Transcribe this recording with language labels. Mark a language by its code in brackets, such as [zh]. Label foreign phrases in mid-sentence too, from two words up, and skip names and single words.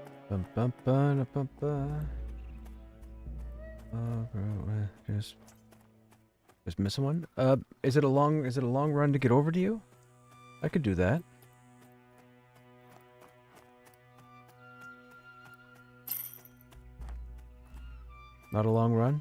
[en] Bum, bum, ba, da, bum, ba. Just missing one. Is it a long run to get over to you? I could do that. Not a long run?